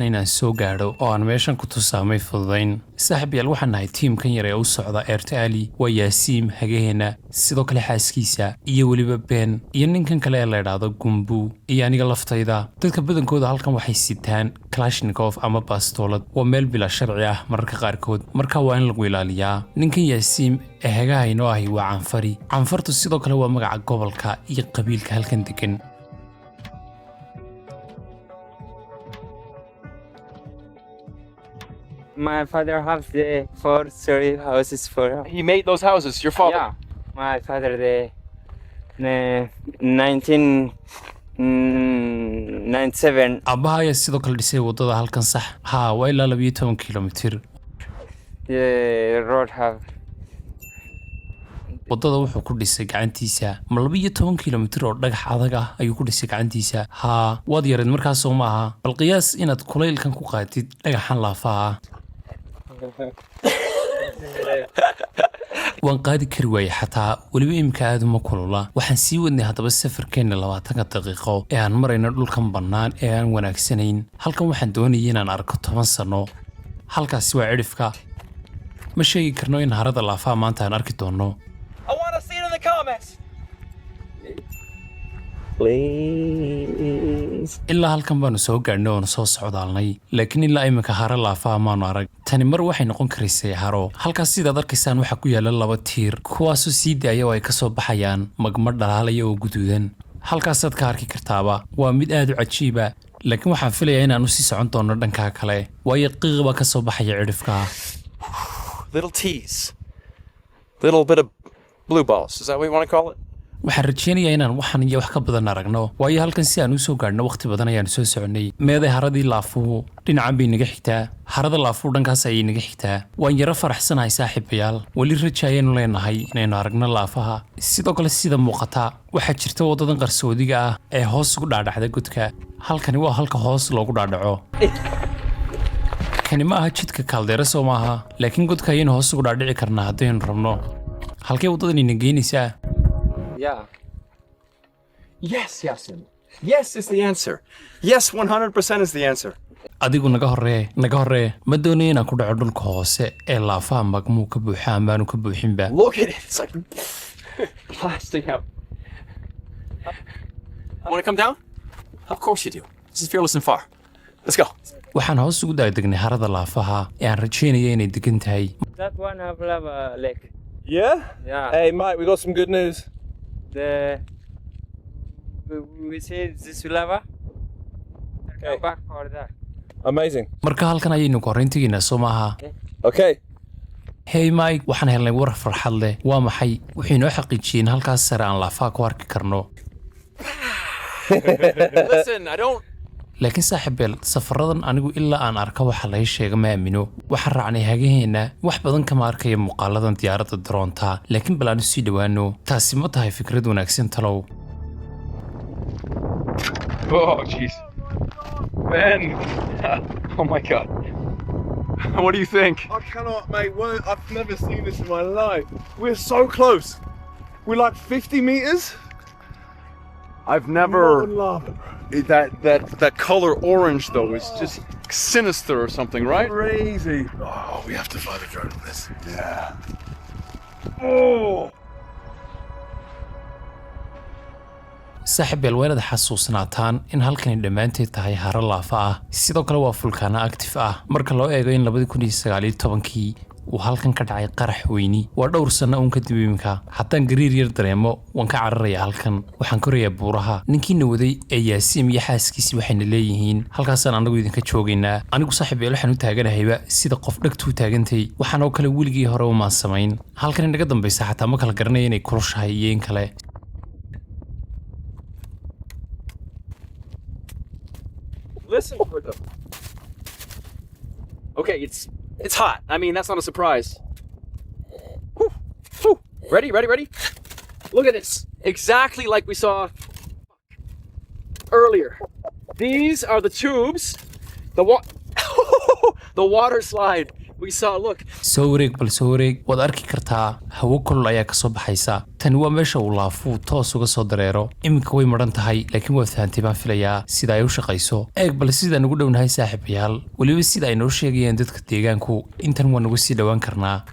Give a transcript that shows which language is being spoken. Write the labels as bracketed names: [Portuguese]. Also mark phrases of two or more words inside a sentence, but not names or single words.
[Somali] inaan soo gaadho oo aan meeshan ku tusaamay fududayn saaxiibayaal waxaan nahay tiimkan yar ee u socda Ertaali waa Yaasiim Hageena sidoo kale xaaskiisa iyo waliba Ben iyo ninkan kale ee la yiraahdo Gumbu iyo aniga laftayda dadka badankooda halkan waxay sitaan Kalashnikov ama bastoolad waa meel bila sharci ah mararka qaarkood marka waa in lagu ilaaliyaa ninkan Yaasiim ee hagahayno ahi waa canfartu sidoo kale waa magaca gobolka iyo qabiilka halkan degan [English] My father has the 4 houses for. He made those houses, your father? Yeah, my father the 1997. [Somali] Abaha ayaa sidoo kale dhisay wadada halkan sax haa waa ilaa 12 kilomitir [English] The road have. [Somali] wadada wuxuu ku dhisay gacantiisa ma 12 kilomitir oo dhagax adag ah ayuu ku dhisay gacantiisa haa waad yareed markaas oo maaha bal qiyaas inaad kulaylkan ku qaatid dhagaxan laafaha waan qaadi kari waayay xataa waliba imka aad uma kulula waxaan sii wadnay haddaba safarkeena 20 daqiiqo ee aan marayno dhulkan bannaan ee aan wanaagsanayn halkan waxaan doonayay inaan arko 10 sano halkaasi waa cidhifka ma sheegi karno in harada laafaha maanta aan arki doono [English] I want to see it in the comments. Please. [Somali] ilaa halkan baanu soo gaadhnay oonu soo socdaalnay laakiin ilaa iminka haro laafaha maanu arag tani mar waxay noqon karaysay haro halkaas sidaad arkaysaan waxaa ku yaala 2 tiir kuwaasoo sii daaya oo ay ka soo baxayaan magma dhalaalaya oo guduudan halkaasaad ka arki kartaaba waa mid aad u cajiiba laakiin waxaan filayaa inaan u sii socon doono dhankaa kale waayo qiiq baa ka soo baxaya cidhifka [English] Little teas. Little bit of blue balls. Is that what you want to call it? [Somali] waxaan rajeynayaa inaan waxan iyo wax ka badan aragno waayo halkan si aan u soo gaadhno waqti badan ayaan soo soconay meeday haradii laafuhu dhinacan bay naga xigtaa harada laafuhu dhankaas ayay naga xigtaa waan yara faraxsanahay saaxiibayaal weli raja ayaynu leenahay inaynu aragno laafaha sidoo kale sida muuqata waxaa jirta wadadan qarsoodiga ah ee hoos ugu dhaadhacda godka halkani waa halka hoos loogu dhaadhaco kani ma aha jidka kaaldeera soo maaha laakiin godka ayaynu hoos ugu dhaadhici karnaa haddaynu rabno halkee waddadan ina geynaysaa [English] Yeah. Yes, Yasim. Yes is the answer. Yes, 100% is the answer. [Somali] adigu naga horree ma doonayo inaan ku dhaco dhulka hoose ee laafaha magmuu ka buuxa amaanu ka buuxinba [English] Look at it. It's like plastic out. Want to come down? Of course you do. This is Fearless and Far. Let's go. [Somali] waxaan hoos ugu daagdegnay harada laafaha ee aan rajeynaya inay degan tahay [English] That one have lava lake. Yeah? Yeah. Hey, Mike, we got some good news. The we see this lava. Okay. Go back for that. Amazing. [Somali] marka halkan ayaynu ka horrayn tegaynaa soo maaha [English] Okay. [Somali] hey Mike waxaan helnay war farxad leh waa maxay wuxuu inoo xaqiijiyeen halkaas sare aan laafaha ku arki karno [English] Listen, I don't. [Somali] laakiin saaxiibeel safaradan anigu ilaa aan arka waxa laga sheega ma aamino waxaan raacnay hagaheena wax badan kama arkaya muuqaaladan diyaaradda droonta laakiin bal aan sii dhawaano taasi ma tahay fikrad wanaagsan talow [English] Oh, jeez. Man. Oh my God. What do you think? I cannot, mate. I've never seen this in my life. We're so close. We're like 50 meters. I've never. That color orange though is just sinister or something, right? Crazy. Oh, we have to fly the drone on this. Yeah. Oh. [Somali] saaxiibeel waa inaad xasuusnaataan in halkani dhammaanteed tahay haro laafa ah sidoo kale waa fulkaano active ah marka loo eego in 2019 uu halkan ka dhacay qarax weyni waa dhowr sano uun kadib iminka haddaan gariir yar dareemo waan ka cararayaa halkan waxaan korayaa buuraha ninkiina waday ee yaasiim iyo xaaskiisii waxayna leeyihiin halkaasaan anagu idinka joogaynaa anigu saaxiibeel waxaan u taaganahayba sida qof dhagtuu taagantay waxaan oo kale weligii hore umaan samayn halkan inaga dambaysa xataa ma kala garanaya inay kulushahay iyo in kale [English] Listen for them. Okay, it's hot. I mean, that's not a surprise. Whew, whew. Ready? Look at this. Exactly like we saw earlier. These are the tubes. The water slide we saw. Look. [Somali] soo wareeg waad arki kartaa hawo kulul ayaa ka soo baxaysa tani waa meesha uu laafuu toos uga soo dareero iminka way maran tahay laakiin waa fahantay baan filayaa sida ay u shaqayso eeg bal sidaan ugu dhownahay saaxiibayaal weliba sida ay noo sheegayaan dadka deegaanku intan waa nagu sii dhowaan karnaa